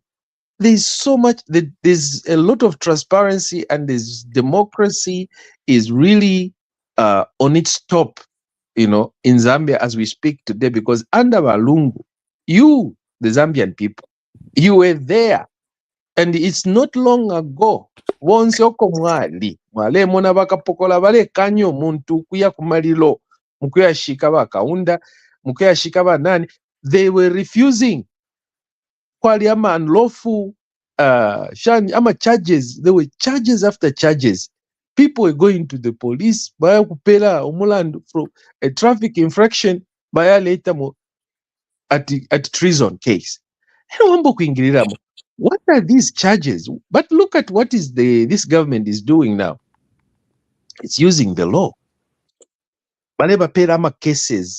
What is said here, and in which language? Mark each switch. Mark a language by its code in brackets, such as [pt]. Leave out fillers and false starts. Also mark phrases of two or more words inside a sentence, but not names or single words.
[en] There's so much, there's a lot of transparency, and this democracy is really on its top, in Zambia as we speak today, because under Walungu, you, the Zambian people, you were there. And it's not long ago, [bem] bonse oko mwali mona bakapokola bale kanyo muntu kuya kumalilo mukuyashika bakaunda mukuyashika banani, [en] they were refusing [bem] kwali ama [en] unlawful ama charges. There were charges after charges. People were going to the police [bem] baya kupela umulandu [en] from a traffic infraction baya later at treason case. What are these charges? But look at what is this government is doing now. It's using the law. [bem] Baleba perama [en] cases.